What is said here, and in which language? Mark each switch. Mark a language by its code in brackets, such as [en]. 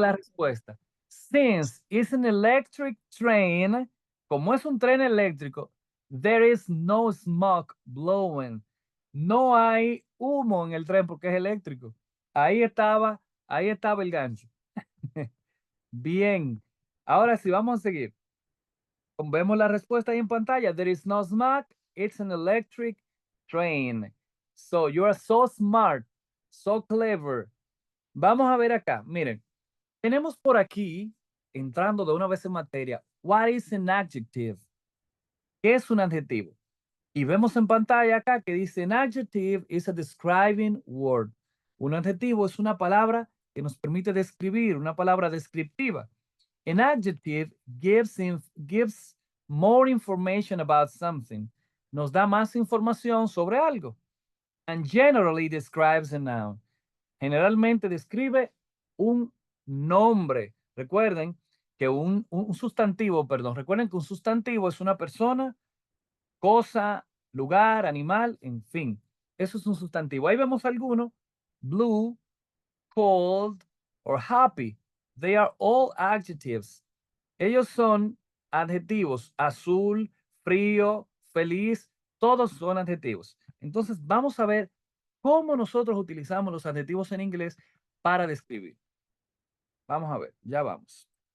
[es] la respuesta. [en] Since it's an electric train, [es] como es un tren eléctrico, [en] there is no smoke blowing. [es] No hay humo en el tren porque es eléctrico. Ahí estaba el gancho. Bien. Ahora sí, vamos a seguir. Vemos la respuesta ahí en pantalla. [en] There is no smoke. It's an electric train. So you are so smart, so clever. [es] Vamos a ver acá. Miren, tenemos por aquí, entrando de una vez en materia, [en] what is an adjective? [es] ¿Qué es un adjetivo? Y vemos en pantalla acá que dice [en] an adjective is a describing word. [es] Un adjetivo es una palabra que nos permite describir, una palabra descriptiva. [en] An adjective gives more information about something. [es] Nos da más información sobre algo. [en] And generally describes a noun. [es] Generalmente describe un nombre. Recuerden que un sustantivo, perdón, recuerden que un sustantivo es una persona, cosa, lugar, animal, en fin. Eso es un sustantivo. Ahí vemos algunos. [en] Blue, cold, or happy. They are all adjectives. [es] Ellos son adjetivos. Azul, frío, feliz, todos son adjetivos. Entonces vamos a ver cómo nosotros utilizamos los adjetivos en inglés para describir. Vamos a ver, ya vamos.